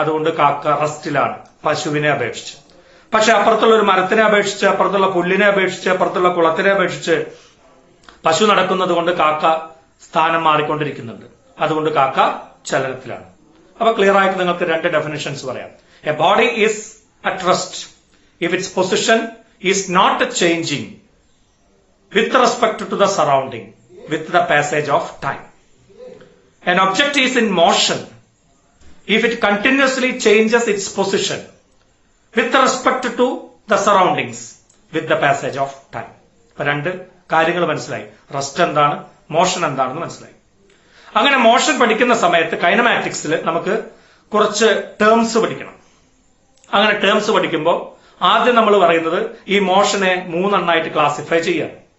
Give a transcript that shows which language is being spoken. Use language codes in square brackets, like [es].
[ml] അതുകൊണ്ട് കാക്ക റെസ്റ്റിലാണ് പശുവിനെ അപേക്ഷിച്ച്. പക്ഷെ അപ്പുറത്തുള്ള ഒരു മരത്തിനെ അപേക്ഷിച്ച്, അപ്പുറത്തുള്ള പുല്ലിനെ അപേക്ഷിച്ച്, അപ്പുറത്തുള്ള കുളത്തിനെ അപേക്ഷിച്ച് പശു നടക്കുന്നത് കൊണ്ട് കാക്ക സ്ഥാനം മാറിക്കൊണ്ടിരിക്കുന്നുണ്ട്. അതുകൊണ്ട് കാക്ക ചലനത്തിലാണ്. അപ്പൊ ക്ലിയർ ആയിട്ട് നിങ്ങൾക്ക് രണ്ട് ഡെഫിനിഷൻസ് പറയാം. [en] A body is at rest if its position is not changing with respect to the surrounding with the passage of time. An object is in motion if it continuously changes its position with respect to the surroundings with the passage of time. [ml] ഇപ്പൊ രണ്ട് കാര്യങ്ങൾ മനസ്സിലായി. Rest എന്താണ്, motion എന്താണെന്ന് മനസ്സിലായി. അങ്ങനെ motion പഠിക്കുന്ന സമയത്ത് കൈനമാറ്റിക്സിൽ നമുക്ക് കുറച്ച് ടേംസ് പഠിക്കണം. അങ്ങനെ ടേംസ് പഠിക്കുമ്പോൾ ആദ്യം നമ്മൾ പറയുന്നത് ഈ മോഷനെ മൂന്നെണ്ണായിട്ട് ക്ലാസിഫൈ ചെയ്യാം.